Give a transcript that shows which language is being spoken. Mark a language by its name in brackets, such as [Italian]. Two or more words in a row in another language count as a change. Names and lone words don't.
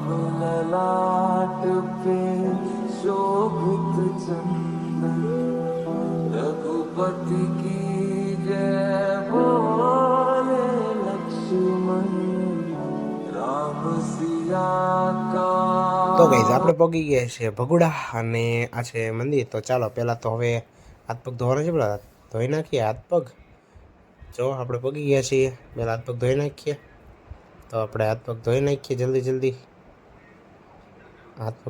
[Hindi] ललाट पे शोभित चंदन रघुपति की जय बोले लक्ष्मण राम सिया का. [Gujarati] તો ગાઈઝ આપણે પહોંચી ગયા છે ભગુડા અને આ છે મંદિર. તો ચાલો પહેલાં તો હવે હાથ પગ ધોવાના છે, પેલા ધોઈ નાખીએ હાથ પગ. જો આપણે પગી ગયા છીએ, પહેલાં હાથ પગ ધોઈ નાખીએ. તો આપણે હાથ પગ ધોઈ નાખીએ જલ્દી હાથ પગ.